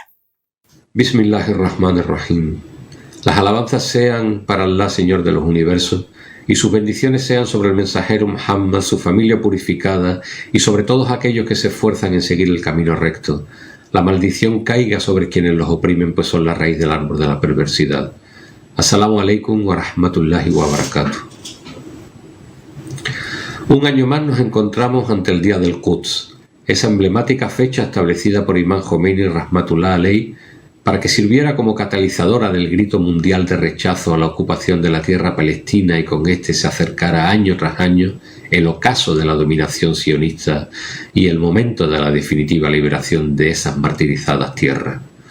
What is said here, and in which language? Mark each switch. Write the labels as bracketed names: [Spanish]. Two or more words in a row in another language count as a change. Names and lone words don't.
[Spanish] Bismillahirrahmanirrahim. Las alabanzas sean para Allah, Señor de los universos, y sus bendiciones sean sobre el mensajero Muhammad, su familia purificada y sobre todos aquellos que se esfuerzan en seguir el camino recto. La maldición caiga sobre quienes los oprimen, pues son la raíz del árbol de la perversidad. [Arabic] السلام عليكم ورحمة الله وبركاته. [Spanish] Un año más nos encontramos ante el día del Quds, esa emblemática fecha establecida por Imam Khomeini [Arabic] رحمة الله عليه [Spanish] para que sirviera como catalizadora del grito mundial de rechazo a la ocupación de la tierra palestina y con este se acercara año tras año el ocaso de la dominación sionista y el momento de la definitiva liberación de esas martirizadas tierras.